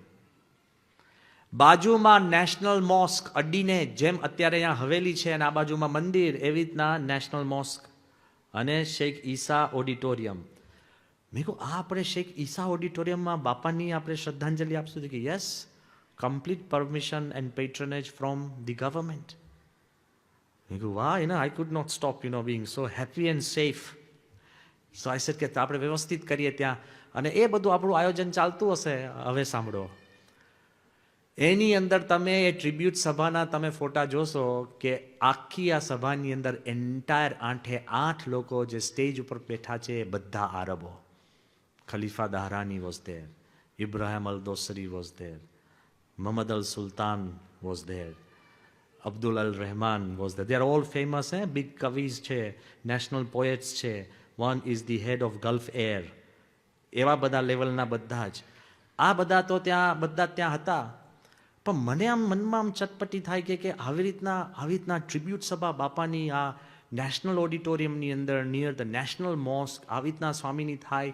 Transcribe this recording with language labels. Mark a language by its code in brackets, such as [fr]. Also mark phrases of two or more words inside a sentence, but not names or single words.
[gu] બાજુમાં નેશનલ મોસ્ક અડીને, જેમ અત્યારે અહીંયા હવેલી છે અને આ બાજુમાં મંદિર, એવી રીતના નેશનલ મોસ્ક અને શેખ ઈસા ઓડિટોરિયમ. મેં કહું આ આપણે શેખ ઈસા ઓડિટોરિયમમાં બાપાની આપણે શ્રદ્ધાંજલિ આપશું? કે યસ, [en] complete permission and patronage from the government. [gu] મેં કહું વાહ, [en] I could not stop being so happy and safe. So I said [gu] કે આપણે વ્યવસ્થિત કરીએ ત્યાં, અને એ બધું આપણું આયોજન ચાલતું હશે. હવે સાંભળો, એની અંદર તમે એ ટ્રિબ્યુટ સભાના તમે ફોટા જોશો કે આખી આ સભાની અંદર એન્ટાયર 8 લોકો જે સ્ટેજ ઉપર બેઠા છે એ બધા આરબો. [en] Khalifa Dahrani was there, Ibrahim Al Dosari was there, Muhammad al Sultan was there, Abdul al Rahman was there. They are all famous, big kavis છે, national poets છે. One is the head of Gulf Air. [gu] એવા બધા લેવલના બધા જ આ બધા તો બધા ત્યાં હતા. પણ મને આમ મનમાં આમ ચટપટી થાય કે આવી રીતના ટ્રિબ્યુટ સભા બાપાની આ નેશનલ ઓડિટોરિયમની અંદર [en] near the National Mosque [gu] આવી રીતના સ્વામીની થાય.